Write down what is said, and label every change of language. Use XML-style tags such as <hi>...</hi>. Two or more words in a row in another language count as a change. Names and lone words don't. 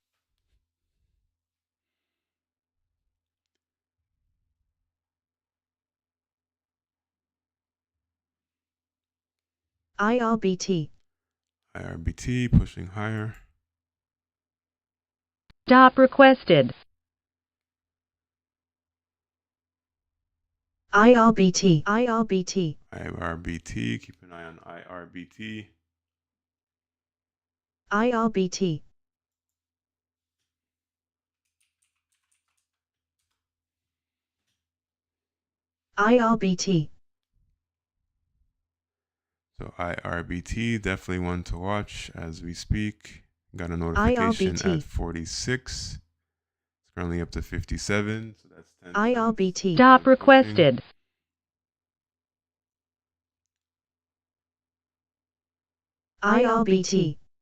<en>IRBT. IRBT pushing higher. Stop requested. IRBT. IRBT. IRBT, keep an eye on IRBT. IRBT. IRBT. So IRBT, definitely one to watch as we speak. Got a notification IRBT. at 46. It's currently up to 57. So that's 10 IRBT. Stop pushing. requested. IRBT.</en>